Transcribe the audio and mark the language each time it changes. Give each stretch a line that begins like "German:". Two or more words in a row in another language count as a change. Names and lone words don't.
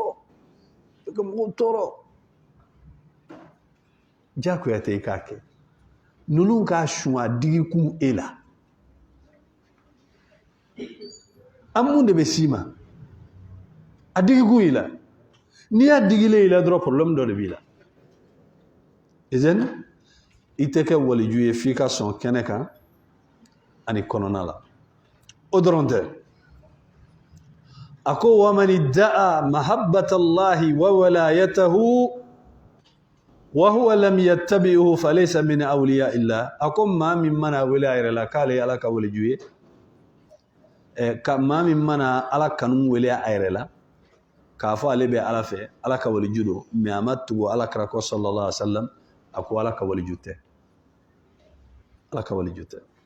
Bambara: tɔɔrɔ diyagoya tɛ i k'a kɛ ninnu k'a sun a digi kun e la an mun de bɛ s'i ma a digi kun i la n'i y'a digilen i la dɔrɔn problème dɔ de b'i la izeni i tɛ kɛ waliju ye f'i ka sɔn kɛnɛ kan ani kɔnɔna la o dɔrɔn tɛ a ko
Arabic: ومن ادعى محبة الله وولايته وهو لم يتبعه فليس من أولياء
Bambara: illa a ko maa min mana wele a yɛrɛ la k'ale ye Ala ka waliju ye ka maa min mana Ala kanu wele a yɛrɛ la k'a fɔ ale bɛ Ala fɛ Ala ka waliju don mais a ma tugu Alakira kɔ
Arabic: صلى الله عليه وسلم
Bambara: a ko Ala ka waliju tɛ Ala ka waliju tɛ